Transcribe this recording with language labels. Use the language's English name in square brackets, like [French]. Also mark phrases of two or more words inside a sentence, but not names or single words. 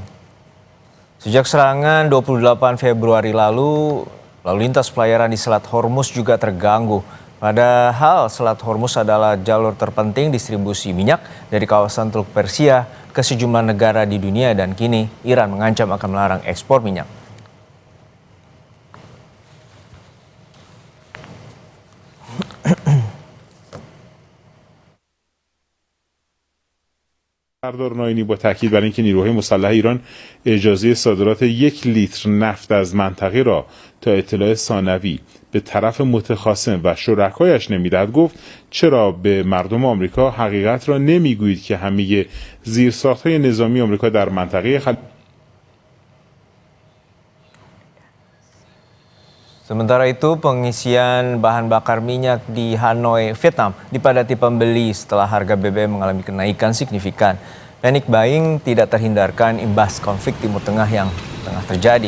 [Indonesian] Sejak serangan 28 Februari lalu lintas pelayaran di Selat Hormuz juga terganggu. Padahal Selat Hormuz adalah jalur terpenting distribusi minyak dari kawasan Teluk Persia ke sejumlah negara di dunia dan kini Iran mengancam akan melarang ekspor minyak. [Persian] سردار ناینی با تاکید بر اینکه نیروهای مسلح ایران اجازه صادرات 1 لیتر نفت از منطقه را تا اطلاع ثانوی به طرف متخاصم و شرکایش نمیدهد گفت چرا به مردم آمریکا حقیقت را نمیگویید که همه زیرساخت‌های نظامی آمریکا در منطقه [Indonesian] Sementara itu, pengisian bahan bakar minyak di Hanoi, Vietnam dipadati pembeli setelah harga BBM mengalami kenaikan signifikan. [English] Panic buying [Indonesian] tidak terhindarkan imbas konflik Timur Tengah yang tengah terjadi.